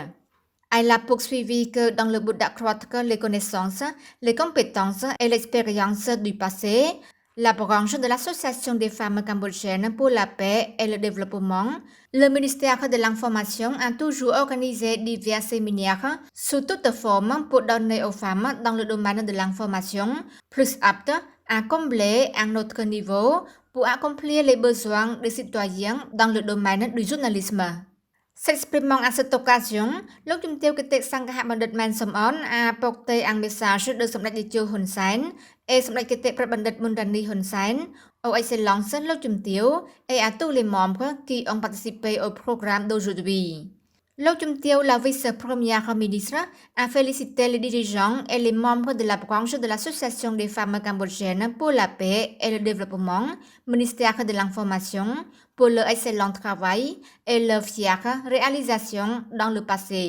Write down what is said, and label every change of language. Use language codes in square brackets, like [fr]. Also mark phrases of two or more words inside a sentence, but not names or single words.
[fr] Elle a poursuivi que dans le but d'accroître les connaissances, les compétences et l'expérience du passé, la branche de l'Association des femmes cambodgiennes pour la paix et le développement, le ministère de l'Information a toujours organisé divers séminaires sous toutes formes pour donner aux femmes dans le domaine de l'information plus aptes à combler un autre niveau pour accomplir les besoins des citoyens dans le domaine du journalisme. S'exprimant à cette occasion, Lok Chum Tieu Kitek Sangha Bandit Man Somon a porté un message de Samdech Teochew Hun Sen et Samdech Kitek Prabandit Munrani Hun Sen aux excellences Lok Chum Tieu et à tous les membres qui ont participé au programme d'aujourd'hui. Lok Chum Tieu, la vice-première ministre, a félicité les dirigeants et les membres de la branche de l'Association des femmes cambodgiennes pour la paix et le développement, ministère de l'Information, pour leur excellent travail et leur fière réalisation dans le passé.